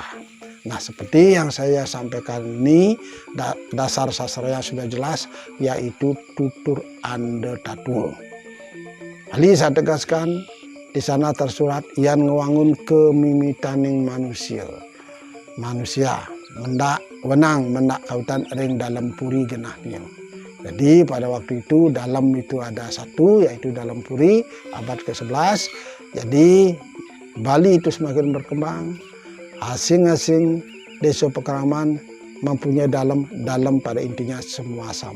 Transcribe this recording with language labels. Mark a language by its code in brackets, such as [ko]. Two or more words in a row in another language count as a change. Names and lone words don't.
[id] Nah, seperti yang saya sampaikan ini, dasar sastranya sudah jelas, yaitu tutur ande tatuo. Kali saya tegaskan, di sana tersurat, yang [ban] ngewangun kemimitaning manusia. Manusia mendak kawitan ring dalam puri genahnya. [id] Jadi pada waktu itu dalam itu ada satu, yaitu dalam puri abad ke-11. Jadi Bali itu semakin berkembang. [ban] Asing-asing desa pekeraman [id] mempunyai dalam pada intinya semua sama.